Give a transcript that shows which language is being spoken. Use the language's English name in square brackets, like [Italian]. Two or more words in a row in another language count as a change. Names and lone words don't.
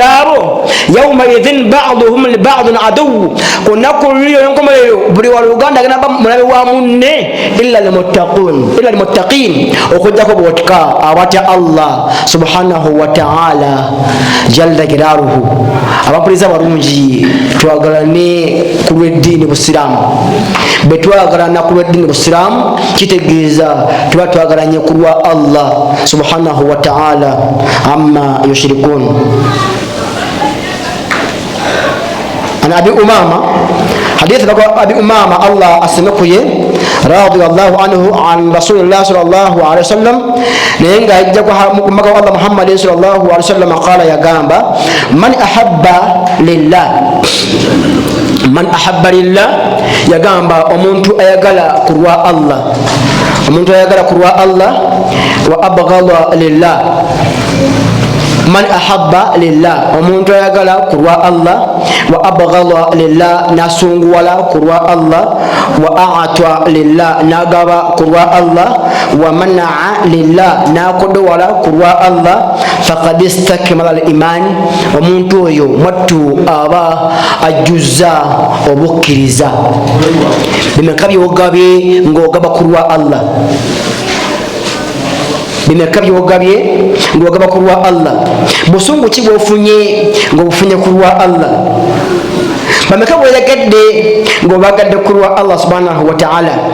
[Ganda] abo [Arabic] يومئذ بعضهم لبعض عدو [Ganda] ku nnaku luli olw'enkomerero buli waluganda agenda ba mulabe wa munne [Arabic] إلا المتقين [Ganda] okujjako bootika abatya Allah [Arabic] سبحانه وتعالى جل جلاله [Ganda] abapuliza barungi twagalane ku lw'eddiini busiraamu bwe twagalana ku lw'eddiini busiraamu kitegeeza tuba twagalanye ku lwa Allah [Arabic] سبحانه وتعالى عما يشركون. عن أبي أمامة حديث أبي أمامة Allah asemakuye رضي الله عنه عن رسول الله صلى الله عليه وسلم [Ganda] nenga ajja kwa [Arabic] Allah Muhammad صلى الله عليه وسلم قال yagamba man أحب لله [Ganda] yagamba omuntu ayagala kurwa [Arabic] Allah وأبغض لله من أحب [Ganda] lillah omuntu ayagala kurwa Allah [Arabic] وأبغض لله [Ganda] nasunguwala kurwa Allah [Arabic] وأعطى لله [Ganda] nagaba kurwa Allah [Arabic] ومنع لله [Ganda] nakodowala kurwa Allah [Arabic] فقد استكمل الإيمان [Ganda] omuntu oyo mwattu aba ajuzza obukkiriza bimeka byogabye ng'ogaba kurwa Allah bimeka byogabye ng'ogaba kurwa Allah busungu ki bwofunye ng'obufunye kurwa Allah bameka bwerekedde ng'obagadde kurwa Allah [Arabic] سبحانه وتعالى